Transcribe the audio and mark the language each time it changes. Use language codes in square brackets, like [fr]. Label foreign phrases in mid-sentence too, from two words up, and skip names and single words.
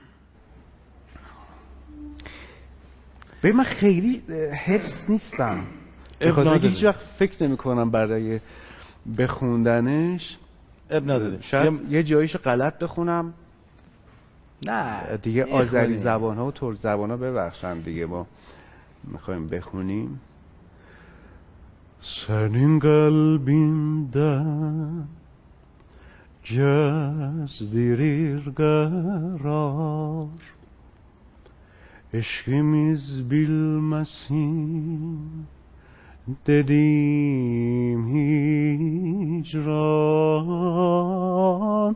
[fa] به من خیلی حفظ نیستم، بخاطر که هیچ وقت فکر نمی کنم برای بخوندنش. اب نداره، شاید یه جاییشو غلط بخونم. نه دیگه آذری زبان ها و ترک زبان ها ببخشن دیگه، ما میخوایم بخونیم. [tr] Senin kalbinden gezdirir karar, eşkimiz bilmesin dedim hicran.